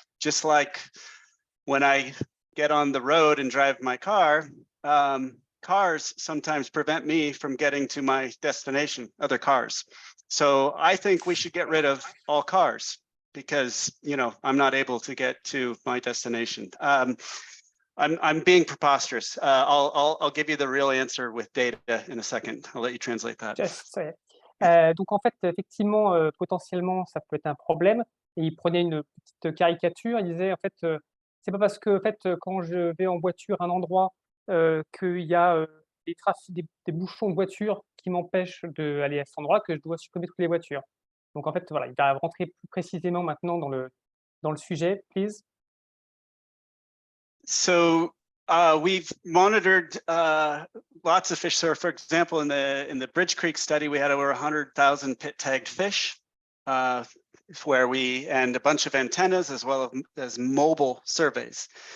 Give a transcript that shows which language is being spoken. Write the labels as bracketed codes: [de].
[en] Just like when I get on the road and drive my car, cars sometimes prevent me from getting to my destination, other cars. So I think we should get rid of all cars because, you know, I'm not able to get to my destination. I'm being preposterous. I'll give you the real answer with data in a second. I'll let you translate that. [fr] Donc en fait, effectivement, potentiellement, ça peut être un problème. Et il prenait une petite caricature. Il disait en fait, c'est pas parce que en fait, quand je vais en voiture à un endroit qu'il y a des bouchons de voitures qui m'empêchent d'aller à cet endroit que je dois supprimer toutes les voitures. Donc en fait, voilà, il va rentrer plus précisément maintenant dans le sujet, please. [en] So we've monitored lots of fish. So, for example, in the Bridge Creek study, we had over 100,000 pit tagged fish, where and a bunch of antennas as well as mobile surveys.